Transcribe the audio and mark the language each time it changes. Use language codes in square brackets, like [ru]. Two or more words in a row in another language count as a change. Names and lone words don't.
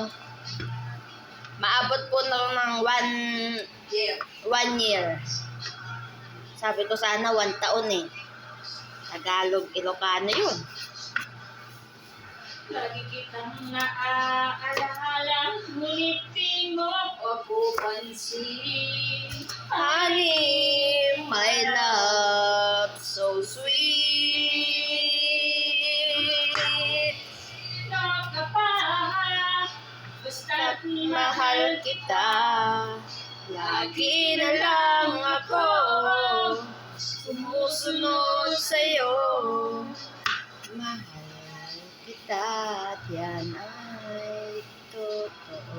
[tl] Maabot po ng 1 year. Sabi ko sana 1 taon eh. Tagalog, Ilocano yun. Lagi kitang naaalaala, ngunit di mo ako pansin. [en] Honey, my love, so sweet. [tl] Basta't Mahal kita, lagi na lang ako sumusunod sa'yo. Mahal kita at yan ay totoo.